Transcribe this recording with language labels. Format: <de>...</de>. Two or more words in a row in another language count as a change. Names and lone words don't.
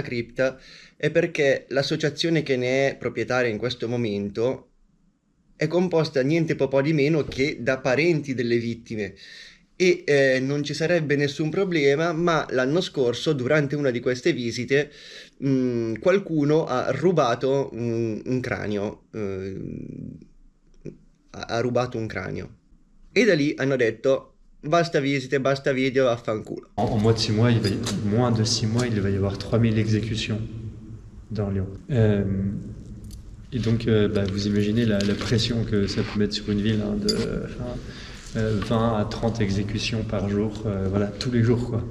<it>cripta è perché l'associazione che ne è proprietaria in questo momento è composta niente po' di meno che da parenti delle vittime e non ci sarebbe nessun problema, ma l'anno scorso durante una di queste visite qualcuno ha rubato un cranio, ha rubato un cranio e da lì hanno detto basta visite, basta video, vaffanculo.</it> <fr>En moins de 6 mois, il va y avoir 3000 exécutions. dans Lyon. Et donc, vous imaginez la pression que ça peut mettre sur une ville, hein, de 20 à 30 exécutions par jour, voilà, tous les jours, quoi.</fr>